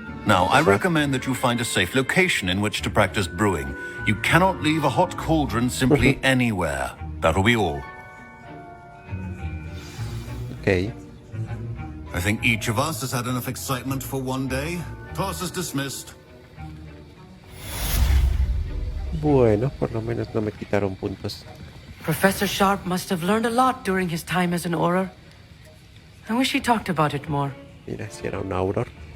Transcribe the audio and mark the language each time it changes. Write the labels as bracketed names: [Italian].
[English] Now, I recommend that you find a safe location in which to practice brewing. You cannot leave a hot cauldron simply anywhere. That'll be all. Okay. I think each of us has had enough excitement for one day. Class is dismissed. [Spanish] Bueno, por lo menos no me quitaron puntos. [English] Professor Sharp must have learned a lot during his time as an Auror. I wish he talked about it more. [Spanish] Mira, si era un Auror.